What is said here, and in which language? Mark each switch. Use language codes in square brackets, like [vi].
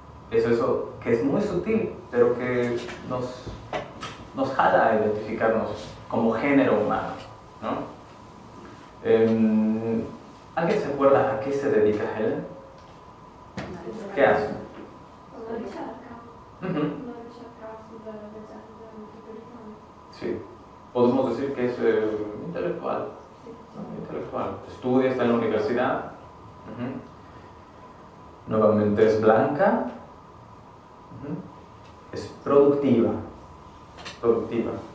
[es] Eso que es muy sutil, pero que nos jala a identificarnos como género humano, ¿no? ¿Alguien se acuerda a qué se dedica Helen? ¿Qué hace? [it] Una ricerca. Ujú. Una ricerca sulla leggenda metropolitana. [es] Sí, podemos decir que es intelectual. ¿No? Intelectual. Estudia, está en la universidad. Ujú. Nuevamente es blanca. Ujú. Es productiva. Productiva.